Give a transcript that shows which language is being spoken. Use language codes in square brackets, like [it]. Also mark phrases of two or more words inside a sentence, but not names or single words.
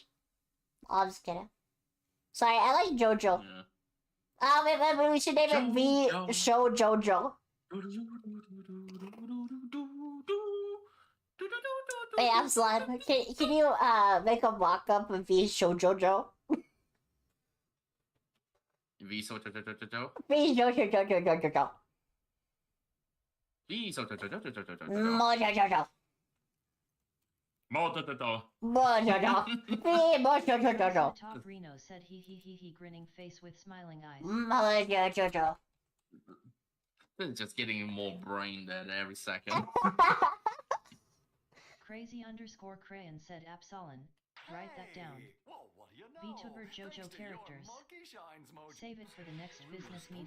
[en] Oh, I'm just kidding. Sorry, I like JoJo. Yeah. Wait, we should name it V JoJo. Show JoJo. Hey, Absalon, can you make a mock-up of V Show JoJo? V so jo. V Show JoJo. V so jo. Mo JoJo. Mo jo. Mo JoJo. V Mo JoJo. Top Reno said he grinning face with smiling eyes. Mo JoJo. This is just getting more brain dead every second. Crazy underscore Crayon said Absalon. Write that down. VTuber JoJo characters. Save it for the next business meeting.